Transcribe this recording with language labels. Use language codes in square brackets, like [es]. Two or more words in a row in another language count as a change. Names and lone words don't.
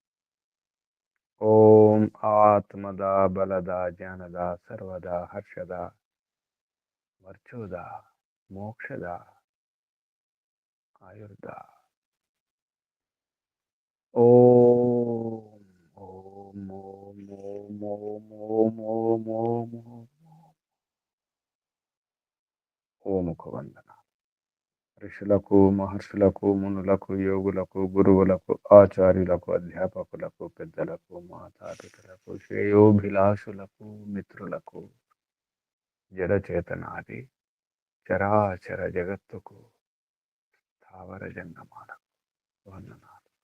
[sa] ओम आत्मदा बलदा ज्ञानदा सर्वदा हर्षदा मर्चोदा मोक्षदा आयुर्दा। ओम ओम ओम ओम ओम ओम ओम ओम ओम ओम। [hi] ओम को वंदना [te] ఋషులకు, మహర్షులకు, మునులకు, యోగులకు, గురువులకు, ఆచార్యులకు, అధ్యాపకులకు, పెద్దలకు, మాతాపితలకు, శ్రేయోభిలాషులకు, మిత్రులకు, జడచేతనాది చరాచర జగత్తుకు, స్థావర జంగమాలకు వందనాలు.